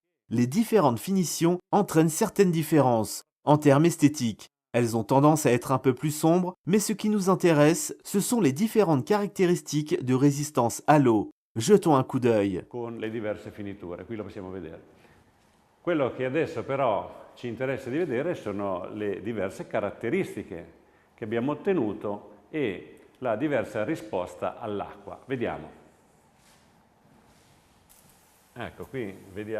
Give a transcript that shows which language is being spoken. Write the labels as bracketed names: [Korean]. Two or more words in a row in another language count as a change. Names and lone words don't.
[French] Les différentes finitions entraînent certaines différences. En termes esthétiques, elles ont tendance à être un peu plus sombres, mais ce qui nous intéresse, ce sont les différentes caractéristiques de résistance à l'eau. Jetons un coup d'œil. [Italian] Con le diverse finiture, qui lo possiamo vedere. Quello che adesso però ci interessa di vedere sono le diverse caratteristiche che abbiamo ottenuto e la diversa risposta all'acqua. Vediamo. Ecco, qui vediamo.